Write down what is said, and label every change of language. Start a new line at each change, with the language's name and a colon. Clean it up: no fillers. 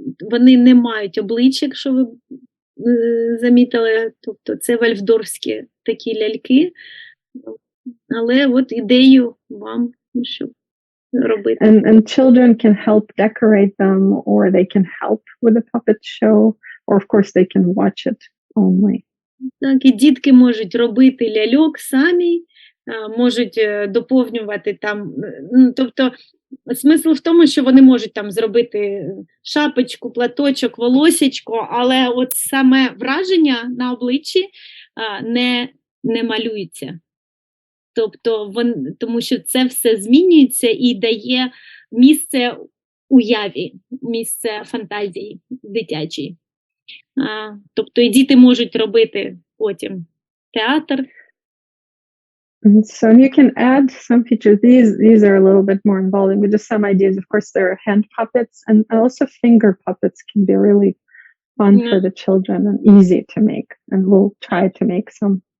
Ukrainian: Вони не мають обличчя, якщо ви замітили, тобто це вальфдорські такі ляльки, але от ідею вам, щоб робити.
English: And children can help decorate them, or they can help with the puppet show, or of course they can watch it only.
Ukrainian: Так, і дітки можуть робити ляльок самі, можуть доповнювати там, тобто смисл в тому, що вони можуть там зробити шапочку, платочок, волосечко, але от саме враження на обличчі не малюється. Тобто, тому що це все змінюється і дає місце уяві, місце фантазії дитячій. Тобто і діти можуть робити потім театр.
English: So you can add some features. These are a little bit more involving, but just some ideas. Of course, there are hand puppets, and also finger puppets can be really fun for the children and easy to make. And we'll try to make some.